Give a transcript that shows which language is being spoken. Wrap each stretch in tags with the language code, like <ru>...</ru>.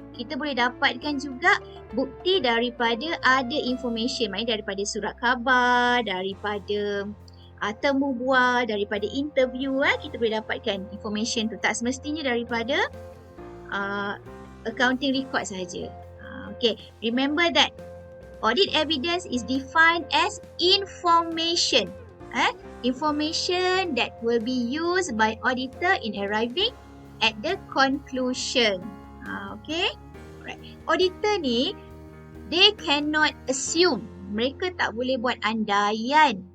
<ms>Kita boleh dapatkan juga bukti daripada ada information, maknanya daripada surat khabar, daripada temu bual, daripada interview, kita boleh dapatkan information tu. Tak semestinya daripada accounting record sahaja.</ms> <en>Okay, remember that audit evidence is defined as information. Information that will be used by auditor in arriving at the conclusion. Okay, right. Auditor ni, they cannot assume.</en> <ms>Mereka tak boleh buat andaian.</ms>